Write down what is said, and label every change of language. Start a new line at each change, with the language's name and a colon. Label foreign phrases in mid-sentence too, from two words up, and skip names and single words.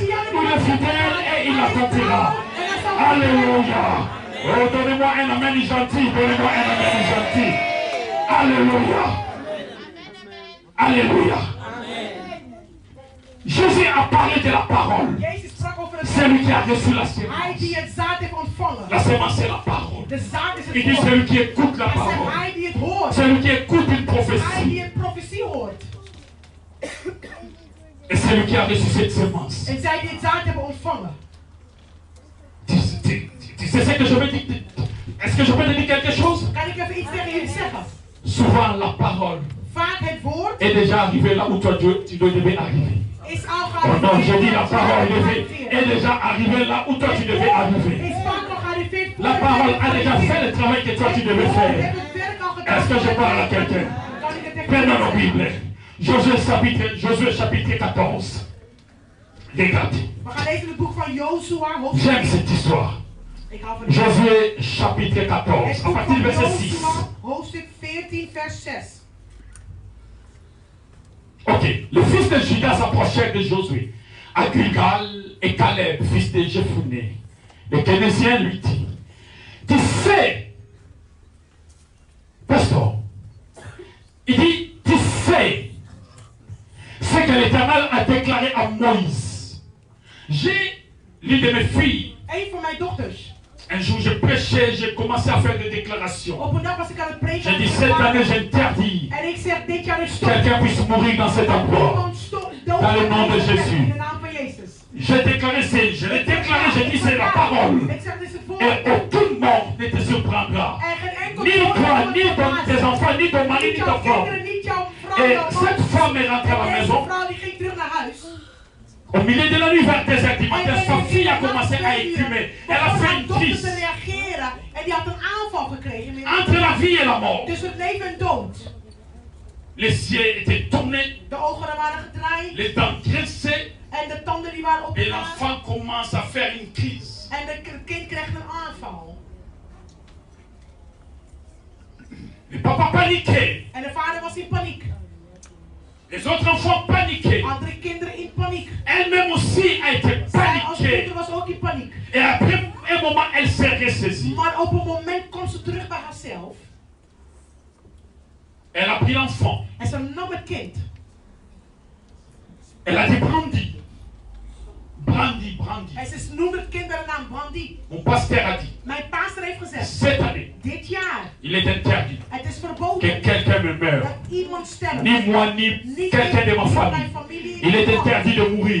French: Il est fidèle et il l'accomplira. Alléluia. Oh, donnez-moi un amen gentil, donnez-moi un amen gentil. Alléluia. Alléluia. Jésus a parlé de la parole.
Dutch: Jezus sprak over het
French: Celui qui a reçu la
Dutch: Hij
French: sémence.
Dutch: die het zaad heeft ontvangen.
French: La sémence, c'est la parole.
Dutch: De zaad is het
French: Il dit
Dutch: woord.
French: celui qui écoute la
Dutch: Er zegt
French: parole.
Dutch: hij die het hoort.
French: Celui qui écoute une
Dutch: Hij
French: prophétie.
Dutch: die een profetie hoort.
French: Et celui qui a reçu cette sémence.
Dutch: En zij die het zaad hebben ontvangen.
French: Tu sais ce que je veux dire? Est-ce que je peux te dire quelque chose?
Dutch: Kan ik even iets tegen jullie zeggen?
French: Souvent la parole
Dutch: Vaak het woord
French: est déjà arrivé là où toi tu devais arriver.
Dutch: is al
French: Oh non, je dis
Dutch: gearriveerd.
French: la parole est déjà arrivée là où toi tu devais arriver.
Dutch: Is vaak al gearriveerd.
French: La parole a déjà fait le travail que toi tu devais faire. Est-ce que je parle à quelqu'un? Prenons nos Bibles. Josué chapitre 14. Regardez.
Dutch: We gaan lezen het boek van Jozua, hoofdstuk
French: J'aime cette histoire.
Dutch: Ik hou van
French: Josué chapitre 14,
Dutch: het
French: à
Dutch: boek
French: partir du
Dutch: van
French: verset 6.
Dutch: Jozua, hoofdstuk 14, vers 6.
French: Ok, le fils de Judas s'approchait de Josué, à Gilgal, et Caleb, fils de Jephuné. Le Kénésien lui dit, tu sais, pasteur, il dit, tu sais ce que l'Éternel a déclaré à Moïse. J'ai l'une de mes filles.
Dutch: Een van mijn dochters.
French: Un jour, je prêchais, j'ai commencé à faire des déclarations.
Dutch: Op een dag was ik aan het preken.
French: J'ai dit, cette année, j'interdis
Dutch: En ik zeg, dit jaar is stop.
French: quelqu'un puisse mourir dans cet endroit.
Dutch: Iemand stop. Dood.
French: Dans le nom de Jésus.
Dutch: In de naam van Jezus.
French: J'ai déclaré, je l'ai déclaré, j'ai dit, c'est la parole.
Dutch: Ik zeg, dit is het woord.
French: Et aucune mort ne te surprendra.
Dutch: En geen enkel
French: Ni
Dutch: woord
French: toi,
Dutch: zal
French: ni
Dutch: je
French: tes enfants, ni ton mari,
Dutch: Niet
French: ni
Dutch: jouw
French: ton femme.
Dutch: kinderen, niet jouw vrouw.
French: Et
Dutch: jouw man.
French: cette femme est rentrée à la
Dutch: En deze
French: maison.
Dutch: vrouw die ging terug naar huis.
French: Au milieu de la nuit, vers 2h du
Dutch: En
French: matin,
Dutch: in
French: sa
Dutch: de
French: fille a
Dutch: nacht
French: commencé à
Dutch: 2 uur
French: écumer. Elle a
Dutch: begon
French: fait
Dutch: haar
French: une
Dutch: dochter
French: crise
Dutch: te reageren. En die had een aanval gekregen.
French: entre la vie et la mort.
Dutch: Tussen het leven en dood.
French: Les yeux étaient tournés,
Dutch: De ogen waren gedraaid.
French: les dents graissées.
Dutch: Er En de tanden die waren
French: Et
Dutch: opgegaan.
French: l'enfant commence à faire une crise.
Dutch: En de kind krijgt een aanval.
French: Le papa paniquait.
Dutch: En de vader was in paniek.
French: Les autres enfants paniquaient.
Dutch: Andere kinderen in paniek.
French: Elle-même aussi a été
Dutch: Zij als
French: paniquée.
Dutch: moeder was ook in paniek.
French: Et après un moment, elle s'est ressaisie.
Dutch: Maar op een moment komt ze terug bij haarzelf.
French: Elle a pris l'enfant.
Dutch: En ze nam het kind.
French: Elle a dit Brandy. Brandy, Brandy.
Dutch: En ze noemde het kind bij de naam Brandy.
French: Mon pasteur a dit,
Dutch: Mijn pastor heeft gezegd.
French: cette année,
Dutch: Dit jaar.
French: il est interdit
Dutch: Het is
French: que
Dutch: verboden.
French: quelqu'un me meure.
Dutch: Dat iemand sterft.
French: Ni moi, ni
Dutch: Niet
French: quelqu'un de ma
Dutch: mijn
French: famille.
Dutch: familie.
French: Il est interdit de mourir.